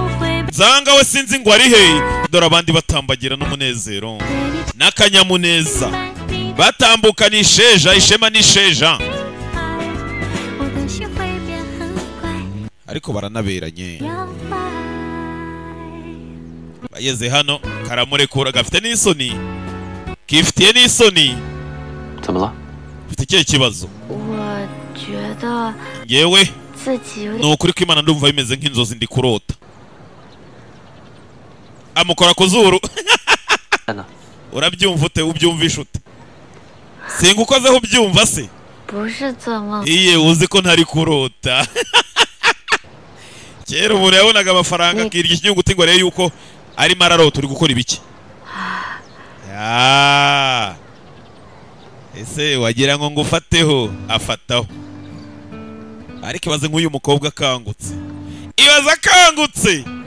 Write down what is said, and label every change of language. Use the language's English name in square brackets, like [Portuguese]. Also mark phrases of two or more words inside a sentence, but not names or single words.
[Kinyarwanda] Zanga we sinzi ngo ari he, dore abandi batambagira n'umunezero n'akanyamuneza, batambuka n'isheja, ishema n'isheja, ariko baranaberanye. Bageze hano karamurekura, gafite n'isoni, kifitiye n'isoni. [Chinese] 怎么了？ [Kinyarwanda] Ufite ikihe kibazo? [Chinese] 我觉得 [Kinyarwanda] Yewe [Chinese] 自己有点 [Kinyarwanda] ni ukuri ko Imana ndumva bimeze nk'inzozi ndi kurota. Amukora ku zuru. Urabyumva ute? Ubyumvisha ute? Singukozeho ubyumva se? [Chinese] 不是怎么 [Kinyarwanda] Iye uzi ko ntari kurota. Kera umuntu yabonaga amafaranga akirya ikinyunguti ngo rero yuko ari mararota. Uri gukora ibiki? Ese wagira ngo ngufateho? Afataho. Ariko ibaze nk'uyu mukobwa akangutse, ibaze akangutse.